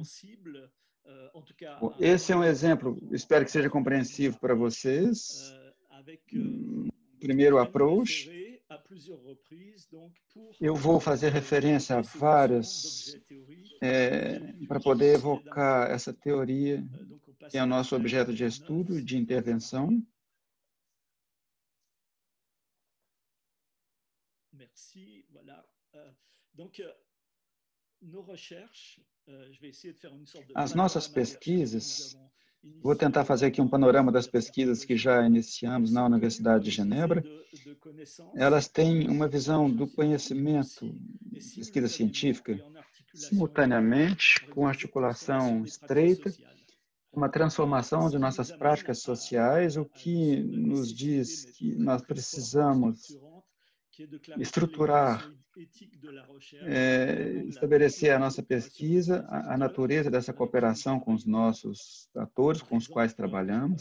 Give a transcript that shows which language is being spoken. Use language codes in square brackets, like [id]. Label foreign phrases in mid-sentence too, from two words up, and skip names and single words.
[pt] Bom, esse é um exemplo, espero que seja compreensivo para vocês. Primeiro approach. Eu vou fazer referência a várias para poder evocar essa teoria que é o nosso objeto de estudo, de intervenção. [fr] Merci, voilà. Donc, nos recherches, je vais essayer de faire une sorte de [pt] As nossas pesquisas, vou tentar fazer aqui um panorama das pesquisas que já iniciamos na Universidade de Genebra. Elas têm uma visão do conhecimento, pesquisa científica, simultaneamente com articulação estreita, uma transformação de nossas práticas sociais, o que nos diz que nós precisamos estruturar, estabelecer a nossa pesquisa, a natureza dessa cooperação com os nossos atores, com os quais trabalhamos.